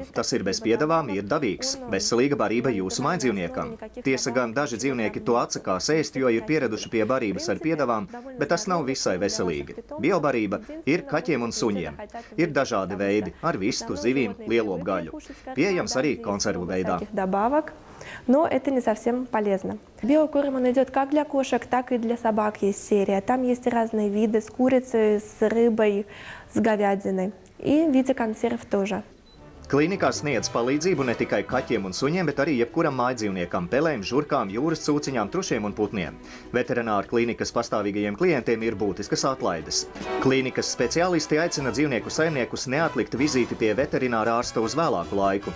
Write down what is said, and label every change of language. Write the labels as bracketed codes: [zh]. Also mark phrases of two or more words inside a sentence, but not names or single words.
[lv] Tas ir bez piedevām, ir dabīgs. Veselīga barība jūsu mājdzīvniekam. Tiesa gan daži dzīvnieki to atsakās ēst, jo ir pieraduši pie barības ar piedevām, bet tas nav visai veselīgi. Biobarība ir kaķiem un suņiem. Ir dažādi veidi ar vistu, zivīm, lielopu gaļu. Pieejams arī konservu veidā. [ru] но это не совсем полезно. Биокорм он идет как для кошек, так и для собак есть серия. Там есть разные виды с курицей, с рыбой, с говядиной и в виде консерв тоже. [lv] Klīnikā sniedz palīdzību ne tikai kaķiem un suņiem, bet arī jebkuram mājdzīvniekam, pelēm, žurkām, jūras cūciņām, trušiem un putniem. Veterināru klīnikas pastāvīgajiem klientiem ir būtiskas atlaides. Klīnikas speciālisti aicina dzīvnieku saimniekus neatlikt vizīti pie veterinārā ārsta uz vēlāku laiku.